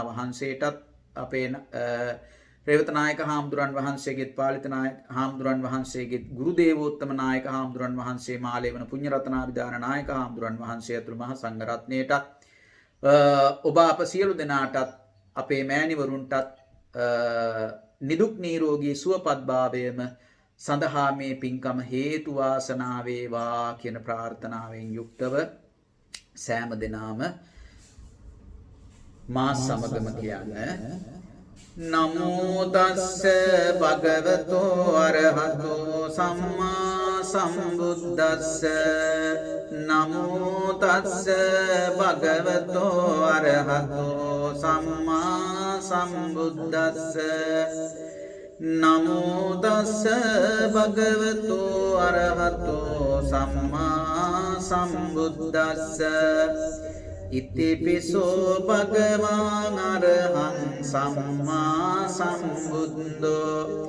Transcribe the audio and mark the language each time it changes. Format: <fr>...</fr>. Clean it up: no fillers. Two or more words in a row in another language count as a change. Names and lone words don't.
<si>වහන්සේටත් අපේ රේවත නායක හාමුදුරන් වහන්සේගෙත් පාලිත නායක හාමුදුරන් වහන්සේගෙත් ගුරු දේවෝත්තම නායක හාමුදුරන් වහන්සේ මාලේවන පුණ්‍යරත්නාභිදාන නායක හාමුදුරන් වහන්සේ ඇතුළු මහ සංඝ රත්නයටත් ඔබ අප සියලු දෙනාටත් අපේ මෑණිවරුන්ටත් නිදුක් නිරෝගී සුවපත් භාවයම සඳහා මේ පින්කම හේතු වාසනා වේවා කියන ප්‍රාර්ථනාවෙන් යුක්තව සෑම දෙනාම මා සමගම කියන්න</si> <pi>නමෝ තස්ස භගවතෝ අරහතෝ සම්මා සම්බුද්දස්ස නමෝ තස්ස භගවතෝ අරහතෝ සම්මා සම්බුද්දස්ස නමෝ තස්ස භගවතෝ අරහතෝ සම්මා සම්බුද්දස්ස ඉතිපිසෝ භගවාන් අරහං සම්මා සම්බුද්ධෝ</pi>